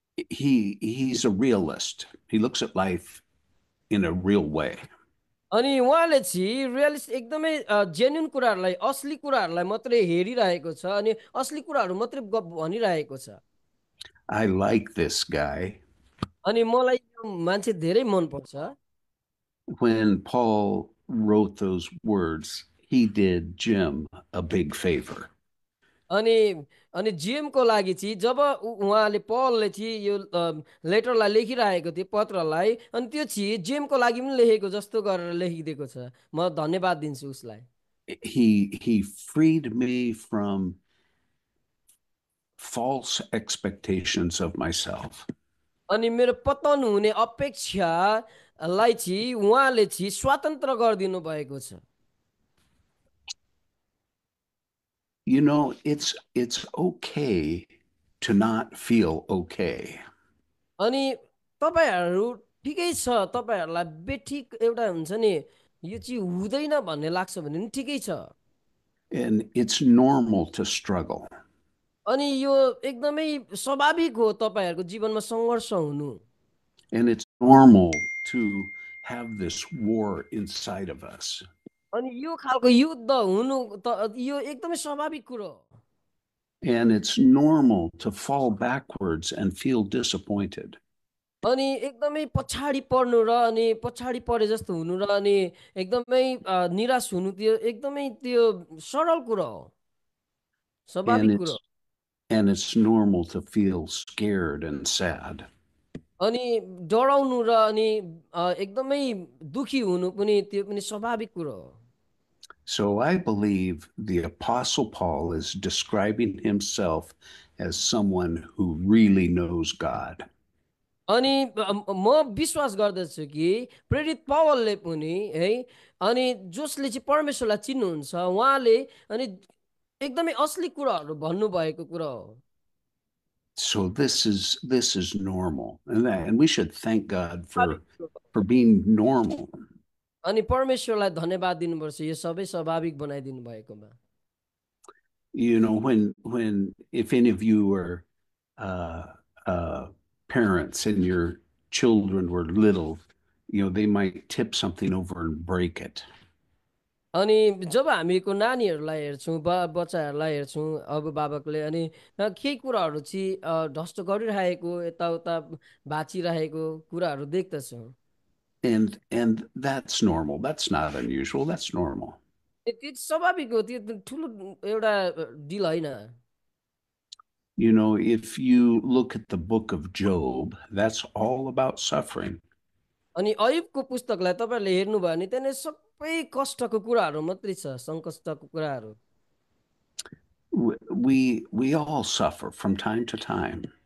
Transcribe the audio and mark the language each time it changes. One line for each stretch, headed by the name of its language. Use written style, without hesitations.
English: He's a realist. He looks at life in a real way.
Nepali: अनि उहाँले चाहिँ realist एकदमै जेन्युन कुराहरूलाई, असली कुराहरूलाई मात्रै हेरिरहेको छ अनि असली कुराहरू मात्रै भनिरहेको छ।
English: I like this guy.
Nepali: अनि मलाई यो मान्छे धेरै मनपर्छ।
English: When Paul wrote those words, he did Jim a big favor.
Nepali: अनि अनि जिएमको लागि चाहिँ जब उहाँले पलले चाहिँ यो लेटरलाई लेखिरहेको थियो, पत्रलाई, अनि त्यो चाहिँ जिएमको लागि पनि लेखेको जस्तो गरेर लेखिदिएको छ। म धन्यवाद दिन्छु उसलाई।
English: He freed me from false expectations of myself.
Nepali: अनि मेरो पतन हुने अपेक्षालाई चाहिँ उहाँले चाहिँ स्वतन्त्र गरिदिनु भएको छ।
English: You know, it's okay to not feel okay.
Nepali: अनि तपाईँहरू ठिकै छ, तपाईँहरूलाई बेठिक एउटा हुन्छ नि यो चाहिँ हुँदैन भन्ने लाग्छ भने नि ठिकै छ।
English: And it's normal to struggle.
Nepali: अनि यो एकदमै स्वाभाविक हो तपाईँहरूको जीवनमा सङ्घर्ष हुनु।
English: And it's normal to have this war inside of us.
Nepali: अनि यो खालको युद्ध हुनु त यो एकदमै स्वाभाविक कुरो हो।
English: And it's normal to fall backwards and feel disappointed.
Nepali: अनि एकदमै पछाडि पर्नु र अनि पछाडि परे जस्तो हुनु र अनि एकदमै निराश हुनु त्यो एकदमै त्यो सरल कुरो हो,
English: And
Nepali: स्वाभाविक कुरो हो।
English: it's normal to feel scared and sad.
Nepali: अनि डराउनु र अनि एकदमै दुखी हुनु पनि त्यो पनि स्वाभाविक कुरो हो।
English: So I believe the Apostle Paul is describing himself as someone who really knows God.
Nepali: अनि म विश्वास गर्दछु कि प्रेरित पौलले पनि है अनि जसले चाहिँ परमेश्वरलाई चिन्नुहुन्छ उहाँले अनि एकदमै असली कुराहरू भन्नुभएको कुरा हो।
English: So this is normal, and we should thank God for being normal.
Nepali: अनि परमेश्वरलाई धन्यवाद दिनुपर्छ यो सबै स्वाभाविक बनाइदिनु भएकोमा।
English: You know, when if any of you were uh, parents and your children were little, they might tip something over and break it.
Nepali: अनि जब हामीको नानीहरूलाई हेर्छौँ बच्चाहरूलाई हेर्छौँ अभिभावकले अनि केही कुराहरू चाहिँ ढस्ट गरिरहेको यताउता भाँचिरहेको कुराहरू देख्दछौँ
English: And that's normal. That's not unusual. That's normal.
Nepali: त्यो स्वाभाविक हो त्यो ठुलो एउटा डिल होइन
English: You know, if you look at the book of Job, that's all about suffering.
Nepali: अनि अयुबको पुस्तकलाई तपाईँहरूले हेर्नुभयो भने त्यहाँनिर सबै कष्टको कुराहरू मात्रै छ सङ्कष्टको कुराहरू
English: We all suffer from time to time.